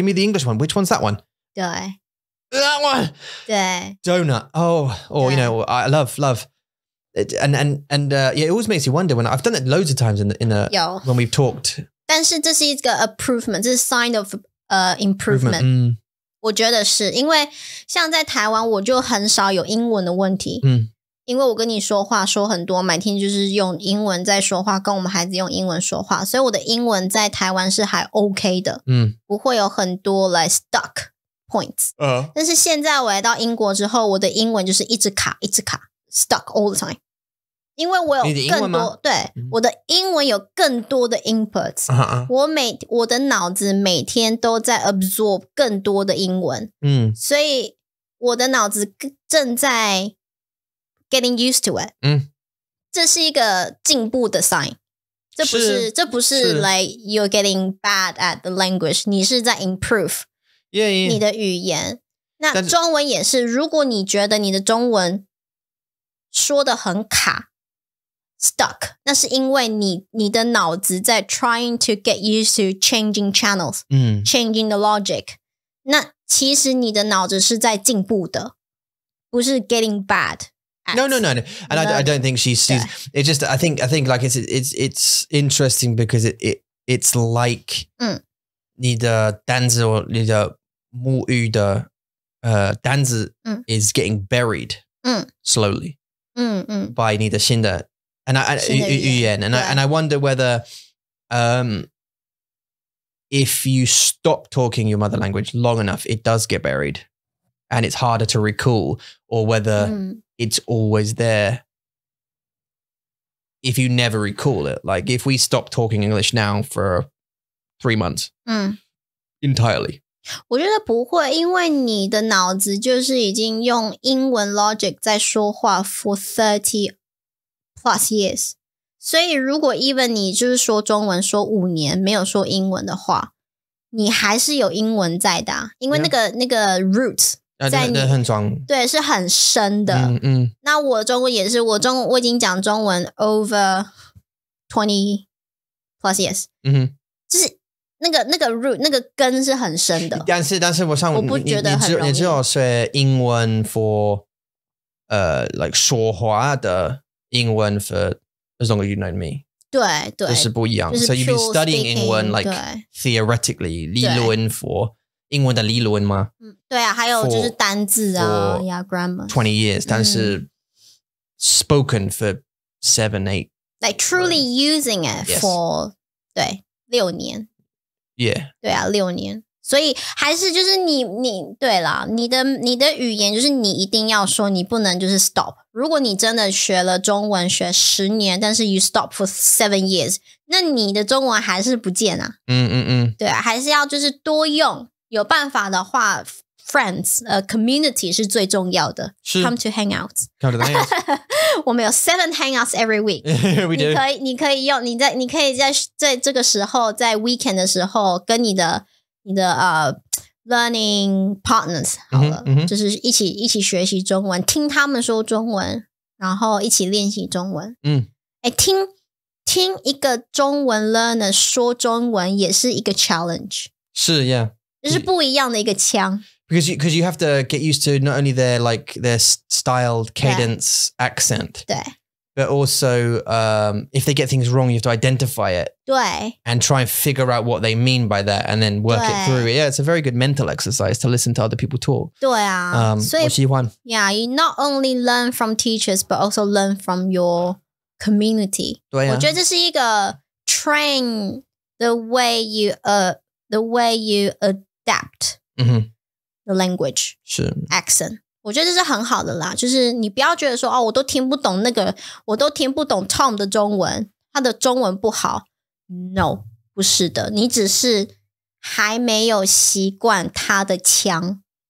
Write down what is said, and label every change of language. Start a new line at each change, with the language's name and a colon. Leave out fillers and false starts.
English: Give me the English one. Which one's that one?
Chinese: 对
English: That one.
Chinese: 对
English: Donut. You know, I love. And yeah, it always makes you wonder when I've done it loads of times in the when we've talked.
Chinese: 但是这是一个 improvement， 这是
English: sign of improvement。
Chinese: 我觉得是因为像在台湾我就很少有英文的问题因为我跟你说话说很多每天就是用英文在说话跟我们孩子用英文说话所以我的英文在台湾是还 OK 的不会有很多
English: like stuck points
Chinese: 但是现在我来到英国之后我的英文就是一直卡
English: stuck all the time
Chinese: 因为我有更多对我的英文有更多的 inputs 我的脑子每天都在 absorb 更多的英文所以我的脑子正在
English: getting used to it
Chinese: 这是一个进步的 sign 这不是
English: like you're getting bad at the language
Chinese: 你是在 improve 你的语言那中文也是如果你觉得你的中文说得很卡
English: stuck，
Chinese: 那是因为你的脑子在
English: trying to get used to changing channels， changing the logic。
Chinese: 那其实你的脑子是在进步的，不是
English: getting bad。 No. And I don't think she's it just I think like it's interesting because it's like
Chinese: 你的单字或你的母语的单字
English: is getting buried slowly by
Chinese: 你的新的语言
English: and I wonder whether if you stop talking your mother language long enough it does get buried and it's harder to recall, or whether it's always there if you never recall it. Like if we stop talking English now for 3 months entirely.
Chinese: 我觉得不会，因为你的脑子就是已经用英文 logic 在说话
English: for 30 plus years，
Chinese: 所以如果 even 你就是说中文说5年没有说英文的话，你还是有英文在的啊，因为那个 root 在你很壮，对，是很深的。那我中文也是，我已经讲中文
English: over 20 plus years，
Chinese: 就是那个 root 那个根是很深的。但是我不觉得很容易。你只有学英文 for like 说话的英文
English: for as long as you know me。
Chinese: 对，这是不一样。
English: So you've been studying 英文 like theoretically 理论 for
Chinese: 英文的理论吗？对啊，还有就是单字啊 grammar
English: 20 years，
Chinese: 但是
English: spoken for 7, 8 like truly using it for
Chinese: 对6年。
English: Yeah，
Chinese: 对啊，6年，所以还是就是你对啦，你的语言就是你一定要说，你不能就是 stop。如果你真的学了中文学10年，但是
English: you stop for 7 years，
Chinese: 那你的中文还是不见啊。对啊，还是要就是多用，有办法的话 ，friends community 是最重要的。
English: Come to hangouts，
Chinese: 我们有7
English: hangouts every week 。
Chinese: 你可以用你可以在这个时候，在 weekend 的时候，跟你的
English: learning partners
Chinese: 好了，就是一起学习中文，听他们说中文，然后一起练习中文。听一个中文 learner 说中文也是一个 challenge。是
English: ，yeah，
Chinese: 就是不一样的一个腔。
English: Because you have to get used to not only their style, cadence, accent.
Chinese: 对。
English: But also, if they get things wrong, you have to identify it.
Chinese: 对。
English: And try and figure out what they mean by that, and then work it through. Yeah, it's a very good mental exercise to listen to other people talk.
Chinese: 对啊，所以我喜欢。
English: Yeah, you not only learn from teachers, but also learn from your community.
Chinese: 对啊。我觉得这是一个
English: train the way you adapt. The language
Chinese: 是 accent， 我觉得这是很好的啦。就是你不要觉得说我都听不懂我都听不懂 Tom 的中文，他的中文不好。 No， 不是的，你只是还没有习惯他的腔。